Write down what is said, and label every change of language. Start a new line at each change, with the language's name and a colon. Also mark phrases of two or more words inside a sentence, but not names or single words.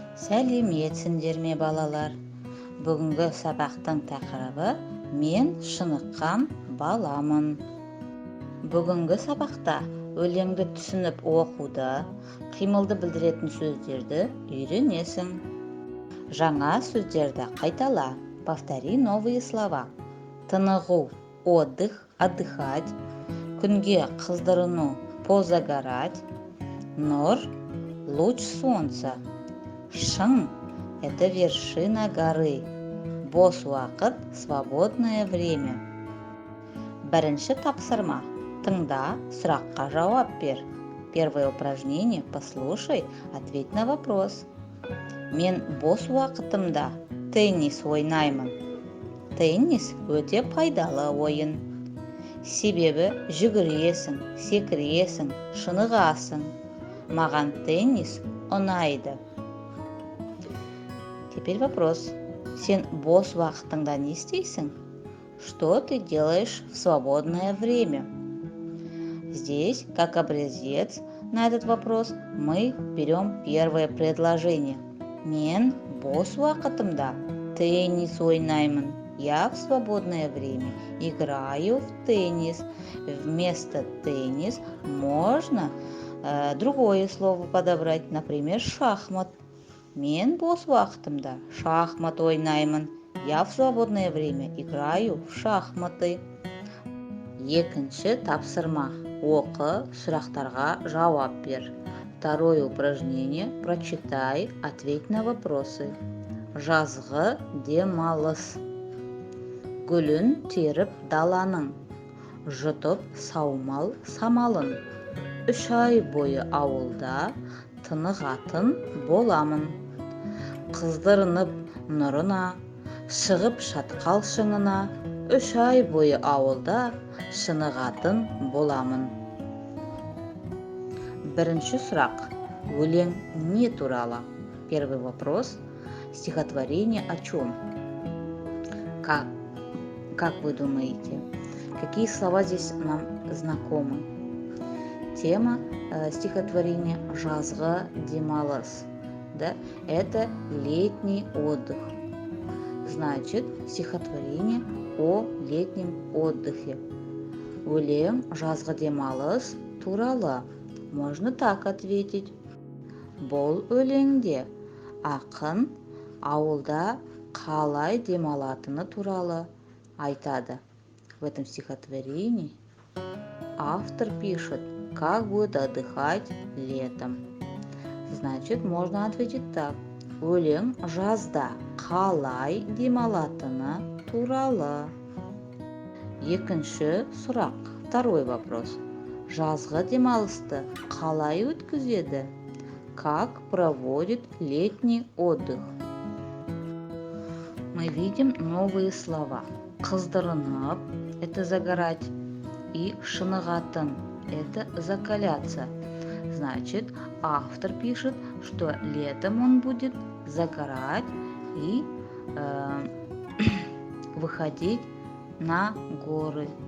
Kazakh: Сәлеметсіңдер ме балалар? Бүгінгі сабақтың тақырыбы «Мен шыныққан баламын». Бүгінгі сабақта өлеңді түсініп оқуды, қимылды білдіретін сөздерді үйренесің. Жаңа сөздерді қайтала.
Russian: Повтори новые слова. Тынығу, отдых, отдыхать.
Kazakh: Күнге қыздырыну, позагорать. Нұр,
Russian: луч солнца. Шың – это вершина горы.
Kazakh: Бос уақыт –
Russian: свободное время.
Kazakh: Бірінші тапсырма. Тыңда, сұраққа жауап бер.
Russian: Первое упражнение. Послушай, ответь на вопрос.
Kazakh: Мен бос уақытымда теннис ойнаймын. Теннис өте пайдалы ойын. Себебі жүгіресің, секіресің, шынығасың. Маған теннис ұнайды.
Russian: Теперь вопрос.
Kazakh: Сен бос уақытыңда не істейсің?
Russian: Что ты делаешь в свободное время? Здесь, как образец на этот вопрос, мы берем первое предложение.
Kazakh: Мен бос уақытымда теннис ойнаймын.
Russian: Я в свободное время играю в теннис. Вместо теннис можно другое слово подобрать, например, шахмат.
Kazakh: Мен бос уақытымда шахмат ойнаймын.
Russian: Я в свободное время играю в шахматы.
Kazakh: Екінші тапсырма. Оқы, сұрақтарға жауап бер.
Russian: Второе упражнение. Прочитай, ответь на вопросы.
Kazakh: Жазғы демалыс. Гүлін теріп даланың. Жұтып саумал самалын. 3 ай бойы ауылда тынығатын боламын. Қыздырынып нұрына, шығып шатқал шыңына, 3 ай бойы ауылда шынығатын боламын. Бірінші сұрақ. Өлең не туралы?
Russian: Первый вопрос. Стихотворение о чем? Как вы думаете? Какие слова здесь нам знакомы? Тема стихотворения «Жазғы демалыс». Да? Это летний отдых. Значит, стихотворение о летнем отдыхе.
Kazakh: Өлең «Жазғы демалыс» туралы.
Russian: Можно так ответить.
Kazakh: Бұл өлеңде ақын ауылда қалай демалатыны туралы айтады.
Russian: В этом стихотворении автор пишет, как будет отдыхать летом. Значит, можно ответить так.
Kazakh: Өлең жазда қалай демалатыны туралы. Екінші сұрақ.
Russian: Второй вопрос.
Kazakh: Жазғы демалысты қалай өткізеді?
Russian: Как проводит летний отдых? Мы видим новые слова. Қыздырынып – это загорать. И шынығатын – это закаляться. Значит, автор пишет, что летом он будет загорать и выходить на горы.